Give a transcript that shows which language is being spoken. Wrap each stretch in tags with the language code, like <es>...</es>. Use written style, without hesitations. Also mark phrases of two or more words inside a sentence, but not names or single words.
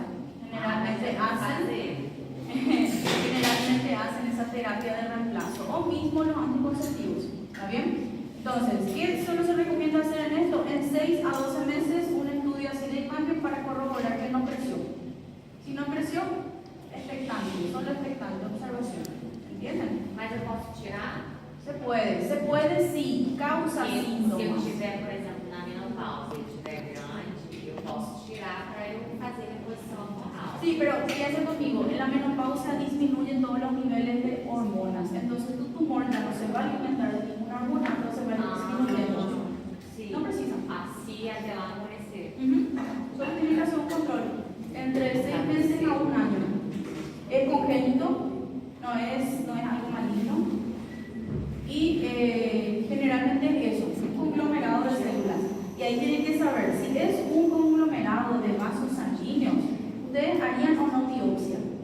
<es>Generalmente hacen esa terapia de reemplazo o mismo los anticonceptivos. ¿Está bien? Entonces, ¿qué solo se recomienda hacer en esto? En 6 a 12 meses un estudio así de imagen para corroborar que no creció. Si no creció, expectante, solo expectante, observación. ¿Entienden?</es> <pt>Mas eu posso tirar?</pt> <es>Se puede sí, causa</es> <pt>Se eu</pt> <es>síntomas.</es> <pt>estiver, por exemplo, na menopausa e estiver grande, eu posso tirar para eu fazer a posição hormonal.</pt> <es>Sí, pero fíjense conmigo, en la menopausia disminuyen todos los niveles de hormonas. Entonces tu tumor ya no se va a alimentar de ninguna hormona, entonces va a ir disminuyendo.</es> <pt>Sim.</pt> <es>No precisa.</es> <pt>Assim até lá amolecer.</pt> <es>Solo tiene que hacer un control entre 6 meses a 1 año. Es congénito, no es algo maligno. Y generalmente es eso, un conglomerado de células. Y ahí tienen que saber, si es un conglomerado de vasos sanguíneos, ¿ustedes harían o no biopsia?</es>